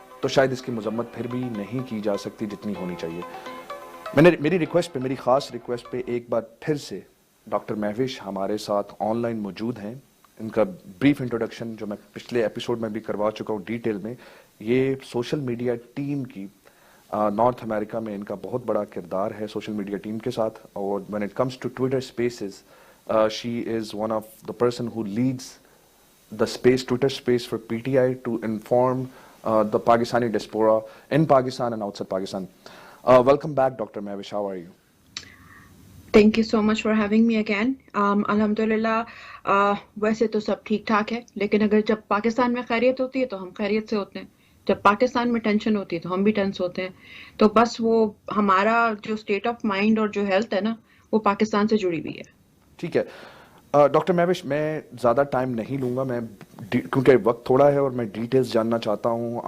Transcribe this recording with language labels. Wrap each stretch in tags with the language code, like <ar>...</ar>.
<ur>تو شاید اس کی مذمت پھر بھی نہیں کی جا سکتی جتنی ہونی چاہیے. میری ریکویسٹ پہ، میری خاص ریکویسٹ پہ ایک بار پھر سے ڈاکٹر مہوش ہمارے ساتھ آن لائن موجود ہیں. ان کا بریف انٹروڈکشن جو میں پچھلے ایپیسوڈ میں بھی کروا چکا ہوں ڈیٹیل میں. یہ سوشل میڈیا ٹیم کی نارتھ امریکہ میں ان کا بہت بڑا کردار ہے سوشل میڈیا ٹیم کے ساتھ.</ur> <en>اور when it comes to Twitter spaces, she is one of the person who leads the Twitter space for PTI to inform the Pakistani diaspora in Pakistan and outside Pakistan. Welcome back, Dr. Mahvish. How are you? Thank you so much for having me again.</en> <ur>الحمدللہ ویسے تو سب ٹھیک ٹھاک ہے، لیکن اگر جب پاکستان میں خیریت ہوتی ہے تو ہم خیریت سے ہوتے ہیں، جب پاکستان میں ٹینشن ہوتی ہے تو ہم بھی ٹینس ہوتے ہیں. تو بس وہ ہمارا جو اسٹیٹ آف مائنڈ اور جو ہیلتھ ہے نا وہ پاکستان سے جڑی ہوئی ہے. ٹھیک ہے ڈاکٹر مہوش، میں زیادہ ٹائم نہیں لوں گا، میں کیونکہ وقت تھوڑا ہے اور میں ڈیٹیلز جاننا چاہتا ہوں.</ur>